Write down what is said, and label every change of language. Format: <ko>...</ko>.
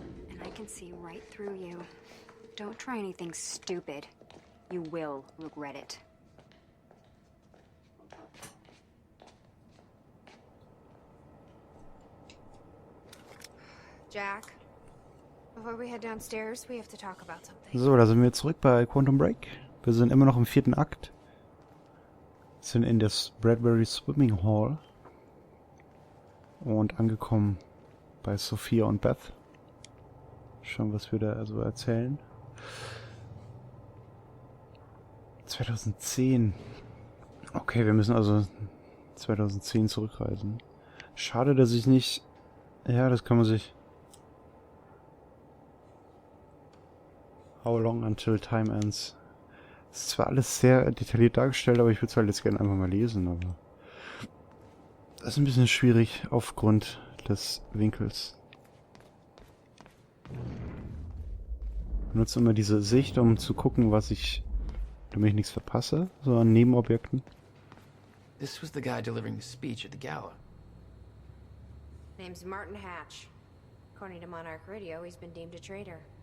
<en>And I can see right through you. Don't try anything stupid. You will regret it. Jack, before we head downstairs, we have to talk about something.</en> <de>So, da sind wir zurück bei Quantum Break. Wir sind immer noch im 4. Akt. Sind in das Bradbury Swimming Hall. Und angekommen bei Sophia und Beth. Schauen, was wir da so erzählen. 2010. Okay, wir müssen also 2010 zurückreisen. Schade, dass ich nicht... Ja, das kann man sich...</de> <en>How long until time ends.</en> <de>Das ist zwar alles sehr detailliert dargestellt, aber ich würde es halt jetzt gerne einfach mal lesen, aber... Das ist ein bisschen schwierig aufgrund des Winkels. Ich benutze immer diese Sicht, um zu gucken, damit ich nichts verpasse, so an Nebenobjekten.</de> <en>This was the guy delivering the speech at the gala. Name's Martin Hatch. According to Monarch Radio, he's been deemed a traitor.</en>